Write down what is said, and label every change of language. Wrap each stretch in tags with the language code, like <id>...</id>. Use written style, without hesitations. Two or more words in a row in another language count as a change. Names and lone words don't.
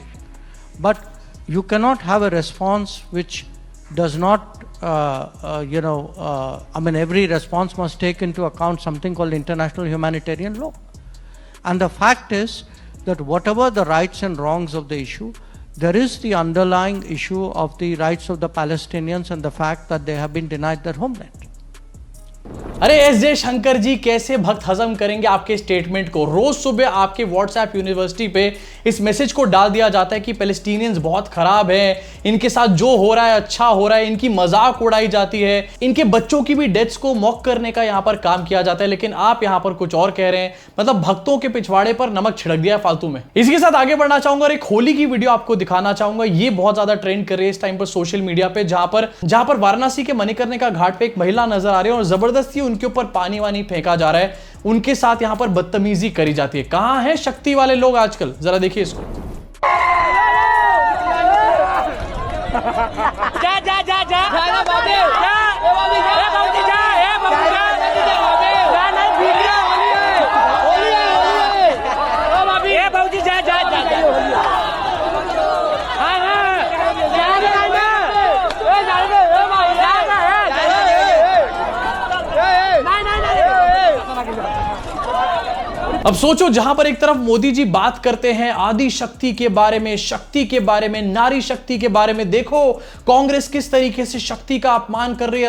<en>But you cannot have a response which does not, every response must take into account something called international humanitarian law. And the fact is that whatever the rights and wrongs of the issue, there is the underlying issue of the rights of the Palestinians and the fact that they have been denied their homeland.</en> <hi>अरे एस जे शंकर जी, कैसे भक्त हजम करेंगे आपके स्टेटमेंट को? रोज सुबह आपके व्हाट्सएप यूनिवर्सिटी पे इस मैसेज को डाल दिया जाता है कि पैलेस्टीनियंस बहुत खराब हैं, इनके साथ जो हो रहा है अच्छा हो रहा है, इनकी मजाक उड़ाई जाती है, इनके बच्चों की भी डेथ्स को मॉक करने का यहां पर काम किया जाता है, लेकिन आप यहां पर कुछ और कह रहे हैं। मतलब भक्तों के पिछवाड़े पर नमक छिड़क दिया फालतू में। इसी के साथ आगे बढ़ना चाहूंगा और एक होली की वीडियो आपको दिखाना चाहूंगा। ये बहुत ज्यादा ट्रेंड कर रही है इस टाइम पर</hi> <en>social media</en> <hi>पे, जहां पर वाराणसी के मणिकर्णिका घाट पे एक महिला नजर आ रही है और जबरदस्ती उनके ऊपर पानी वानी फेंका जा रहा है, उनके साथ यहां पर बदतमीजी करी जाती है। कहां है शक्ति वाले लोग आजकल? जरा देखिए इसको। जा जा जा जा जा बाबू जा ए बाबू जा ए बाबू जा ए बाबू जा जा नहीं वीडियो होली है ओ बाबू ए बाबू जी जा जा जा हां हां जा जा ना ए जा रे ए भाई जा जा अब सोचो, जहां पर एक तरफ मोदी जी बात करते हैं आदि शक्ति के बारे में, शक्ति के बारे में, नारी शक्ति के बारे में, देखो कांग्रेस किस तरीके से शक्ति का अपमान कर रही है।</hi>